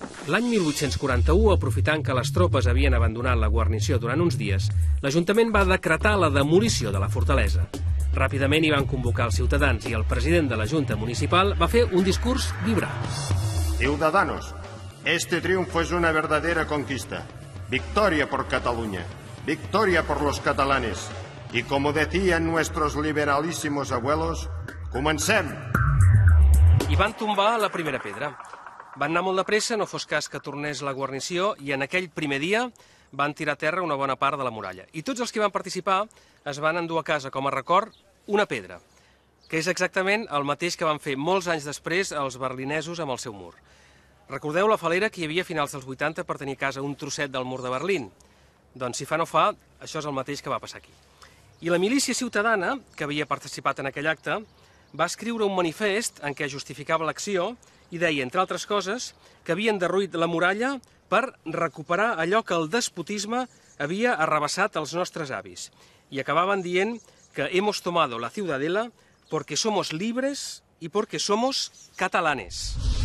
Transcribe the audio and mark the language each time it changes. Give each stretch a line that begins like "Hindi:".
Catalan: L'any 1841, aprofitant que les tropes havien abandonat la guarnició durant uns dies, l'Ajuntament va decretar la demolició de la fortalesa. Ràpidament hi van convocar els ciutadans i el president de la Junta Municipal va fer un discurs vibrant.
Spanish: Ciudadanos, este triunfo es una verdadera conquista. Victoria por Cataluña, victoria por los catalanes. Y como decían nuestros liberalísimos abuelos,
Catalan: comencem! I van tombar la primera pedra. Van anar molt de pressa, no fos cas que tornés la guarnició, i en aquell primer dia van tirar a terra una bona part de la muralla. I tots els que van participar es van endur a casa com a record una pedra, que és exactament el mateix que van fer molts anys després els berlinesos amb el seu mur. Recordeu la falera que hi havia a finals dels 80 per tenir a casa un trosset del mur de Berlín? Doncs si fa no fa, això és el mateix que va passar aquí. I la milícia ciutadana, que havia participat en aquell acte, va escriure un manifest en què justificava l'acció i deia, entre altres coses, que havien derruït la muralla per recuperar allò que el despotisme havia arrabassat als nostres avis. I acabaven dient que
Spanish: hemos tomado la ciudadela porque somos libres y porque somos catalanes.